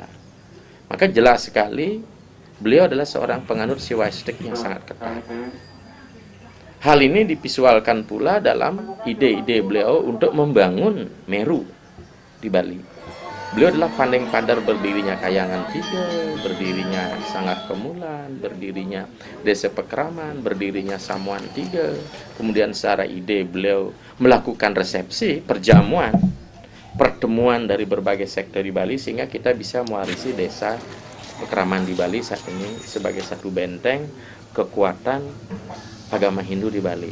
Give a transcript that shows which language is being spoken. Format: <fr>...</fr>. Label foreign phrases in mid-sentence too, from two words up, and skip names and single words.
<id>Maka jelas sekali beliau adalah seorang penganut Siwa Estek yang sangat ketat. Hal ini divisualkan pula dalam ide-ide beliau untuk membangun Meru di Bali. Beliau adalah pandeng padar berdirinya Kahyangan 3, berdirinya Sanggah Kemulan, berdirinya Desa Pekraman, berdirinya Samuan 3. Kemudian secara ide beliau melakukan resepsi, perjamuan, pertemuan dari berbagai sektor di Bali sehingga kita bisa mewarisi desa Pekraman di Bali saat ini sebagai satu benteng kekuatan agama Hindu di Bali.</id>